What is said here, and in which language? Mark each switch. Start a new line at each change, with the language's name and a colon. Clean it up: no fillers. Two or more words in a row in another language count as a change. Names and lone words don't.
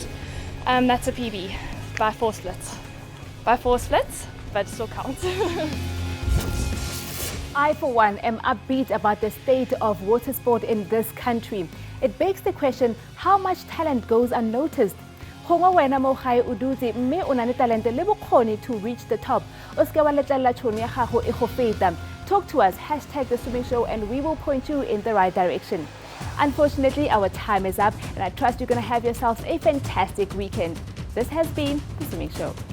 English: That's a PB by 4 splits. By 4 splits, but it still counts. I, for one, am upbeat about the state of water sport in this country. It begs the question, how much talent goes unnoticed?
Tswana: Gongwe wena mo gae o dutse mme o na le talente le bokgoni
English: to reach the top.
Tswana: O ska wa letlela tšhono ya gago e go feta.
English: Talk to us, #theswimmingshow, and we will point you in the right direction. Unfortunately, our time is up, and I trust you're going to have yourselves a fantastic weekend. This has been The Swimming Show.